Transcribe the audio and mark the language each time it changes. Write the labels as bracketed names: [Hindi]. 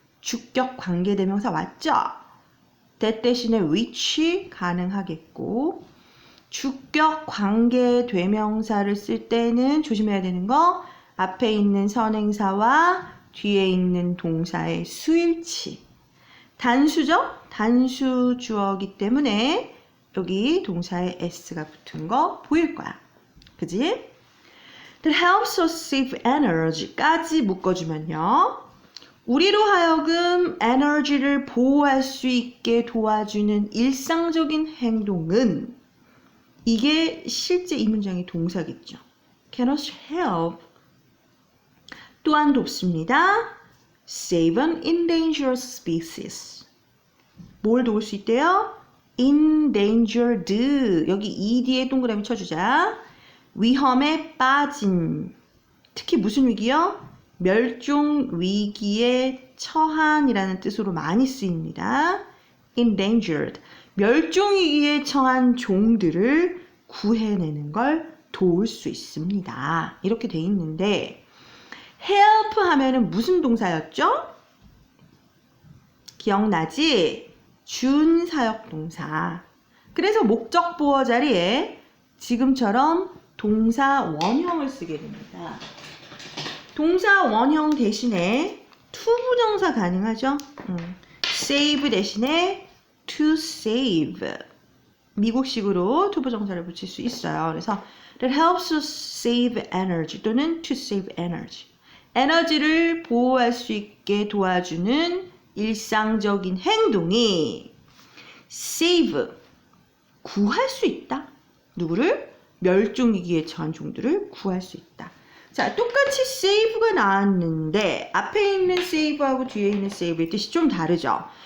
[Korean] 주격 관계대명사 왔죠? that 대신에 which 가능하겠고 주격 관계대명사를 쓸 때는 조심해야 되는 거 앞에 있는 선행사와 뒤에 있는 동사의 수일치. 단수죠? 단수 주어이기 때문에 여기 동사에 s가 붙은 거 보일 거야. 그지? [English] That helps us save energy [Korean] 까지 묶어주면요. 우리로 하여금 에너지를 보호할 수 있게 도와주는 일상적인 행동은 이게 실제 이 문장의 동사겠죠. [English] Can us help [Korean] 또한 돕습니다. [English] Save an endangered species. [Korean] 뭘 도울 수 있대요? endangered. 여기 ed에 동그라미 쳐주자. 위험에 빠진. 특히 무슨 위기요? 멸종 위기에 처한이라는 뜻으로 많이 쓰입니다. [English] endangered. [Korean] 멸종 위기에 처한 종들을 구해내는 걸 도울 수 있습니다. 이렇게 돼 있는데 help 하면은 무슨 동사였죠? 기억나지? 준사역 동사. 그래서 목적 보어 자리에 지금처럼 동사 원형을 쓰게 됩니다. 동사 원형 대신에 to 부정사 가능하죠? [English] save [Korean] 대신에 [English] to save. [Korean] 미국식으로 to 부정사를 붙일 수 있어요. [English] 그래서 that helps us save energy 또는 to save energy. [Korean] 에너지를 보호할 수 있게 도와주는 일상적인 행동이 save, 구할 수 있다. 누구를? 멸종위기에 처한 종들을 구할 수 있다. 자, 똑같이 save가 나왔는데 앞에 있는 save하고 뒤에 있는 save의 뜻이 좀 다르죠.